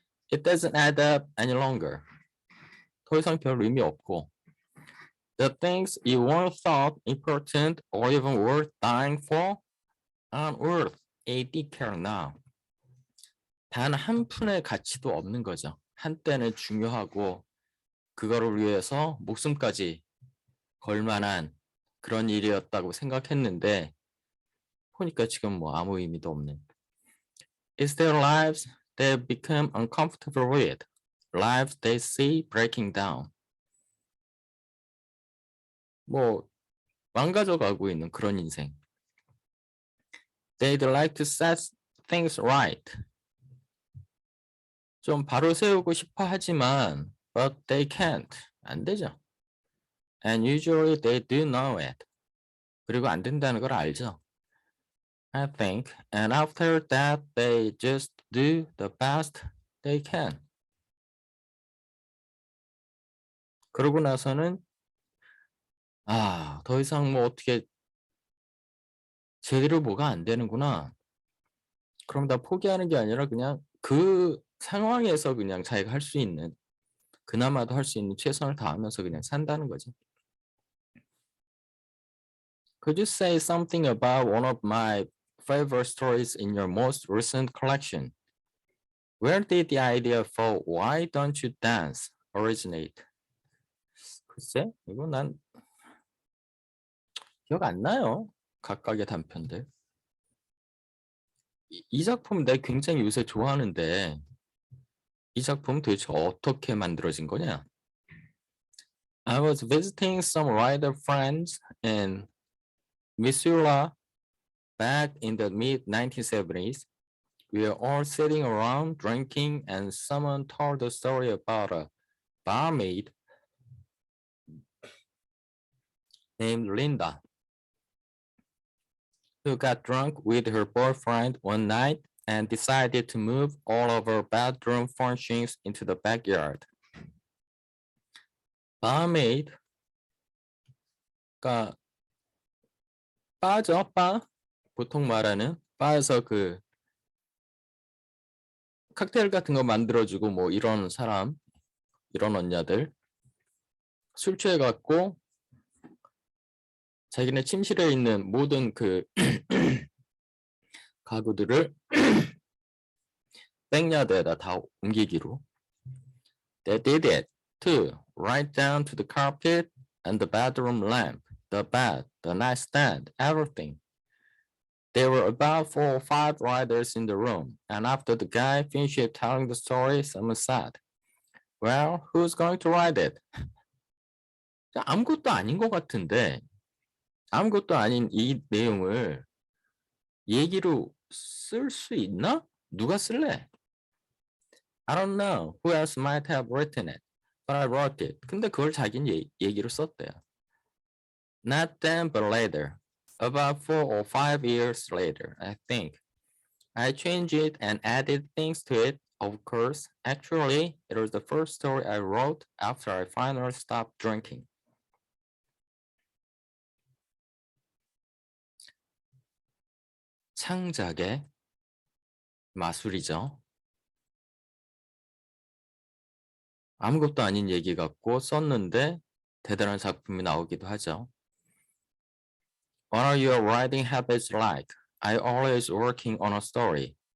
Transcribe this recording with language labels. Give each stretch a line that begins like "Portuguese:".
English: It doesn't add up any longer.
Korean: 더 이상 별 의미 없고.
English: The things you once thought important or even worth dying for aren't worth a detail now.
Korean: 단 한 푼의 가치도 없는 거죠. 한때는 중요하고 그거를 위해서 목숨까지 걸 만한 그런 일이었다고 생각했는데, 보니까 지금 뭐 아무 의미도 없는.
English: It's their lives they become uncomfortable with. Lives they see breaking down. 뭐
Korean: 망가져가고 있는 그런 인생.
English: They'd like to set things right.
Korean: 좀 바로 세우고 싶어 하지만
English: but they can't.
Korean: 안 되죠.
English: And usually they do know it.
Korean: 그리고 안 된다는 걸 알죠.
English: I think. And after that they just do the best they can.
Korean: 그러고 나서는 더 이상 뭐 어떻게 제대로 뭐가 안 되는구나. 그럼 다 포기하는 게 아니라 그냥 그 상황에서 그냥 자기가 할 수 있는 그나마도 할 수 있는 최선을 다하면서 그냥 산다는 거죠.
English: Could you say something about one of my favorite stories in your most recent collection? Where did the idea for Why Don't You Dance originate?
Korean: 글쎄, 이거 난 기억 안 나요. 각각의 단편들. 이 작품 내가 굉장히 요새 좋아하는데 이 작품 도대체 어떻게 만들어진 거냐?
English: I was visiting some writer friends in Missoula back in the mid-1970s. We were all sitting around drinking and someone told a story about a barmaid named Linda who got drunk with her boyfriend one night and decided to move all of her bedroom furnishings into the backyard.
Korean: Barmaid, 그러니까 바죠, 바. 보통 말하는 바에서 그 칵테일 같은 거 만들어주고 뭐 이런 사람, 이런 언니들 술 취해갖고 자기네 침실에 있는 모든 그 가구들을 백야드에다 다 옮기기로.
English: They did it too, right down to the carpet and the bedroom lamp, the bed, the nightstand, everything. There were about 4 or 5 writers in the room, and after the guy finished telling the story, someone said, "Well, who's going to write it?"
Korean: 아무것도 아닌 것 같은데 아무것도 아닌 이 내용을 얘기로 쓸 수 있나? 누가 쓸래?
English: I don't know who else might have written it, but I wrote it.
Korean: 근데 그걸 자기는 얘기로 썼대요.
English: Not then, but later. About 4 or 5 years later, I think. I changed it and added things to it, of course. Actually, it was the first story I wrote after I finally stopped drinking.
Korean: 창작의 마술이죠. 아무것도 아닌 얘기 같고 썼는데 대단한 작품이 나오기도 하죠.
English: What are your writing habits like? I always working on a story.